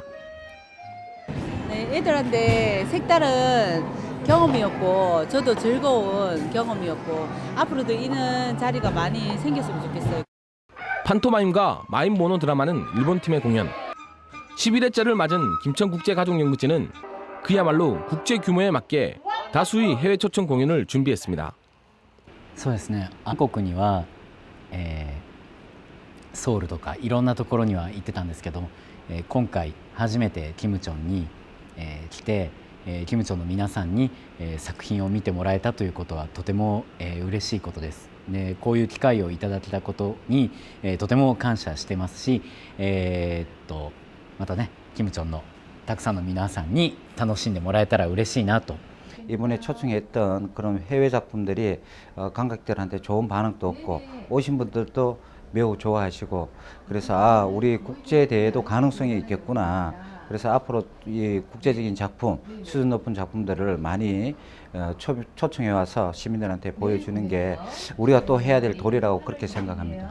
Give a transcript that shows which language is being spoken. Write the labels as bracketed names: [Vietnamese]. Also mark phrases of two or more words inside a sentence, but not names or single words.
[Korean] 네, 애들한테 색다른 경험이었고 저도 즐거운 경험이었고 앞으로도 이런 자리가 많이 생겼으면 좋겠어요. 판토마임과 마임 모노 드라마는 일본 팀의 공연. 11회째를 맞은 김천국제가족연극제는 그야말로 국제 규모에 맞게 다수의 해외 초청 공연을 준비했습니다. [Japanese] そうですね。韓国には、ソウルとかいろんなところには行ってたんですけども、今回初めてキムチョンに、来て、キムチョンの皆さんに、作品を見てもらえたということはとても、嬉しいことです。で、こういう機会をいただけたことに、とても感謝してますし、またね、キムチョンのたくさんの皆さんに楽しんでもらえたら嬉しいなと。 [Korean] 이번에 초청했던 그런 해외 작품들이 관객들한테 좋은 반응도 없고 오신 분들도 매우 좋아하시고 그래서 우리 국제 대회도 가능성이 있겠구나. 그래서 앞으로 이 국제적인 작품, 수준 높은 작품들을 많이 초청해 와서 시민들한테 보여주는 게 우리가 또 해야 될 도리라고 그렇게 생각합니다.